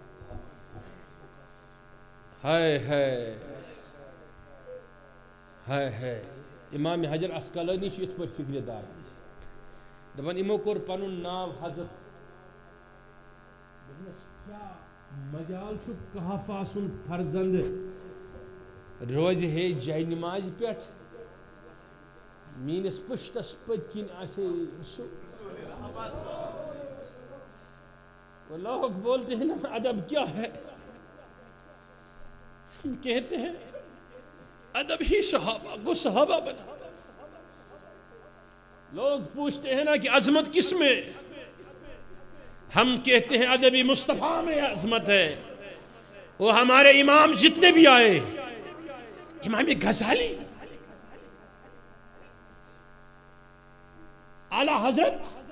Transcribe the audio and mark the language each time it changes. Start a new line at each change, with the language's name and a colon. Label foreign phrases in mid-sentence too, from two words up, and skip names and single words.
Kashmiri: ہائے ہائے ہائے ہائے امام حجر عسقلانی چھُ یِتھ پٲٹھۍ فکرِ دار دپان یِمو کوٚر پنُن ناو حضرت دوٚپنس کیٛاہ مجال چھُ کہفہ سُنٛد فرزند روزِ ہے جاے نمازِ پٮ۪ٹھ میٲنِس پُشتس پٔتۍ کِنۍ آسے سُہ
Urdu: وہ لوگ بولتے ہیں نا ادب کیا ہے کہتے ہیں ادب ہی صحابہ کو صحابہ بنا لوگ پوچھتے ہیں نا کہ عظمت کس میں ہم کہتے ہیں ادبی مصطفیٰ میں عظمت ہے وہ ہمارے امام جتنے بھی آئے امام غزالی اعلی حضرت